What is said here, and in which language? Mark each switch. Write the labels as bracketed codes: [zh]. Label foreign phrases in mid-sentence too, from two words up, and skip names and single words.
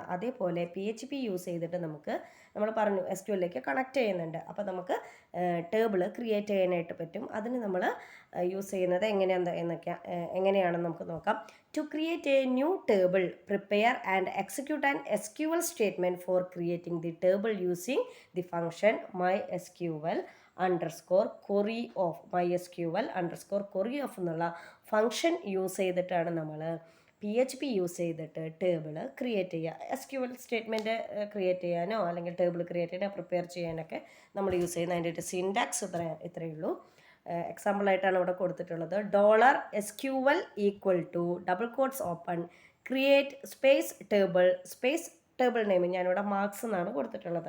[ml] അതേപോലെ PHP യൂസ് ചെയ്തിട്ട് നമ്മൾ പറഞ്ഞു SQLിലേക്ക് കണക്ട് ചെയ്യുന്നുണ്ട്. അപ്പോൾ നമുക്ക് [en] table create [ml] ചെയ്യാനായിട്ട് പറ്റും. അതിന് നമ്മൾ യൂസ് ചെയ്യുന്നത് എങ്ങനെയാണെന്ന് നമുക്ക് നോക്കാം. [en] to create a new table, prepare and execute an SQL statement for creating the table using the function MySQL_query off. MySQL_query off [ml] എന്നുള്ള ഫങ്ഷൻ യൂസ് ചെയ്തിട്ടാണ് നമ്മൾ PHP യൂസ് ചെയ്തിട്ട് [en] table create [ml] ചെയ്യുക. [en] SQL statement create [ml] ചെയ്യാനോ അല്ലെങ്കിൽ [en] table create [ml] ചെയ്യാനോ പ്രിപ്പയർ ചെയ്യാനൊക്കെ നമ്മൾ യൂസ് ചെയ്യുന്ന അതിൻ്റെ സിൻടാക്സ് ഇത്രയേ ഉള്ളൂ. എക്സാമ്പിളായിട്ടാണ് ഇവിടെ കൊടുത്തിട്ടുള്ളത്. $SQL =, [en] create space table name, [ml] ഞാനിവിടെ മാർക്സ് എന്നാണ് കൊടുത്തിട്ടുള്ളത്.